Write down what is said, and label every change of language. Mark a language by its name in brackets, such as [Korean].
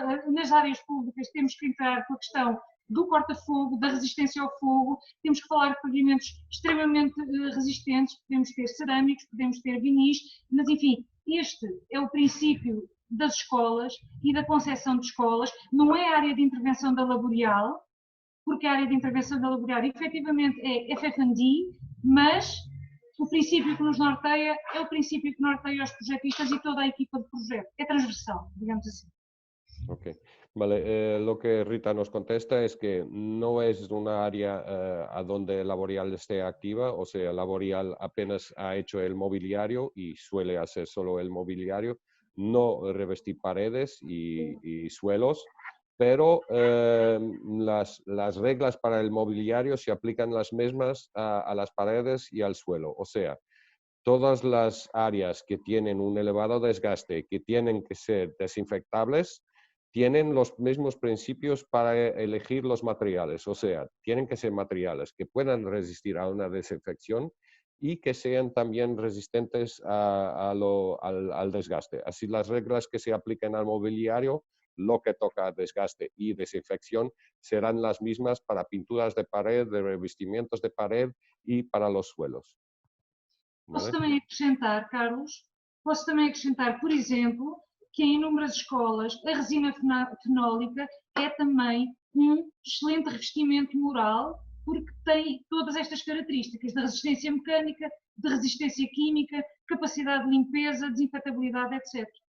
[Portuguese] Nas áreas públicas temos que entrar com a questão do corta-fogo, da resistência ao fogo, temos que falar de pavimentos extremamente resistentes, podemos ter cerâmicos, podemos ter vinis, mas enfim, este é o princípio das escolas e da concepção de escolas, não é a área de intervenção da Laborial, porque a área de intervenção da Laborial efetivamente é FF&D, mas o princípio que nos norteia é o princípio que norteia os projetistas y toda a equipa de projeto, é transversal, digamos así. [Spanish] Ok, vale. Lo que Rita nos contesta es que no es una área a donde Laborial esté activa, o sea, Laborial apenas ha hecho el mobiliario y suele hacer solo el mobiliario, no revestir paredes y suelos, pero las reglas para el mobiliario se aplican las mismas a las paredes y al suelo, o sea, todas las áreas que tienen un elevado desgaste, que tienen que ser desinfectables, tienen los mismos principios para elegir los materiales, o sea, tienen que ser materiales que puedan resistir a una desinfección y que sean también resistentes al desgaste. Así las reglas que se apliquen al mobiliario, lo que toca a desgaste y desinfección, serán las mismas para pinturas de pared, de revestimientos de pared y para los suelos. [Portuguese] Posso também acrescentar, Carlos, por exemplo, que em inúmeras escolas a resina fenólica é também um excelente revestimento mural, porque tem todas estas características de resistência mecânica, de resistência química, capacidade de limpeza, desinfetabilidade, etc.